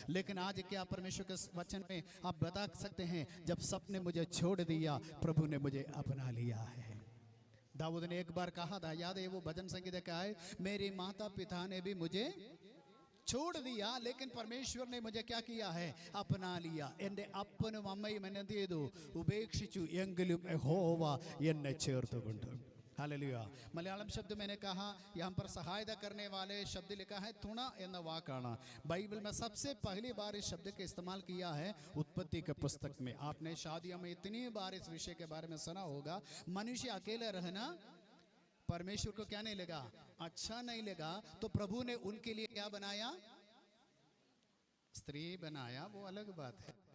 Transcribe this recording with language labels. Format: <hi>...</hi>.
<hi>लेकिन आज क्या परमेश्वर के वचन में आप बता सकते हैं, जब सबने मुझे छोड़ दिया, प्रभु ने मुझे अपना लिया है. दाऊद ने एक बार कहा था, याद है वो भजन संगीत का है, मेरे माता पिता ने भी मुझे छोड़ दिया, लेकिन परमेश्वर ने मुझे क्या किया है? अपना लिया.</hi> <ml>എൻ്റെ അപ്പനും അമ്മയും എന്നെ എന്ത് ചെയ്തു? ഉപേക്ഷിച്ചു, എങ്കിലും യഹോവ എന്നെ ചേർത്തുകൊണ്ട്.</ml> <hi>हालेलुया। मलयालम शब्द मैंने कहा, यहाँ पर सहायता करने वाले शब्द लिखा है तुणा एന്ന वाकाना। बाइबल में सबसे पहली बार इस शब्द का इस्तेमाल किया है उत्पत्ति के पुस्तक में। आपने शादियों में इतनी बार इस विषय के बारे में सुना होगा। मनुष्य अकेले रहना परमेश्वर को क्या नहीं लगा, अच्छा नहीं लगा, तो प्रभु ने उनके लिए क्या बनाया, स्त्री बनाया, वो अलग बात है।</hi>